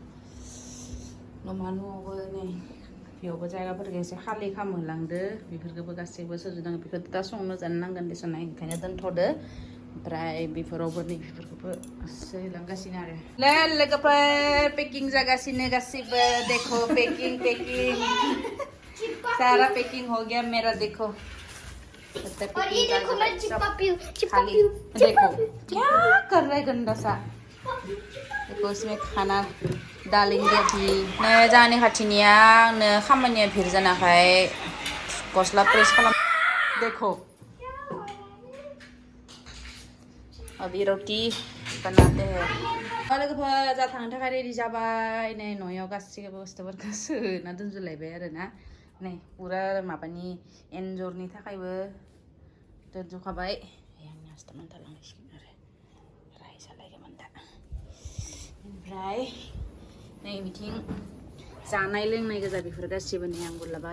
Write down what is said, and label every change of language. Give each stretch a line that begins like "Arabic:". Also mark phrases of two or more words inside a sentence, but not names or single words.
Bodo: न'आवबो नै बेयावबो जायगाफोरखौ एसे खालि खालामहोलांदो बेफोरखौबो गासैबो सोजोबनांगौ बेखौ दा संनो जानो नांगोन देसना ओंखायनो दोनथ'दो ओमफ्राय बेफोरावबो नै बेफोरखौबो सोलांगासिनो आरो लोगोफोर पेकिं जागासिनो गासैबो देखो पेकिं
Hindi: सारा पेकिं हो गया मेरा देखो और ये देखो मैं चिपका पीऊ देखो क्या कर रहा है गंदा सा देखो इसमें खाना डालेंगे अभी नया जाने
Bodo: खाथिनिया आंनो खामानिया भिर जानाखाय गस्ला प्रेस खालाम
Hindi: देखो अभी रोटी बनाते हैं
Bodo: लोगोफोर जा थांनो थाखाय रेडि जाबाय नै न'आव गासैबो बुस्थुफोरखौ सोना दोनजोबलायबाय आरो ना नै पुरा माबानि एन्जरनि थाखायबो दोनजोबखाबाय आंनि आस्थामान थालांसिगोन आरो रायजालायगौमोन दा ओमफ्राय नै बिथिं जानाय लोंनाय गोजा बेफोर गासिबो नै आंगुर लाबाय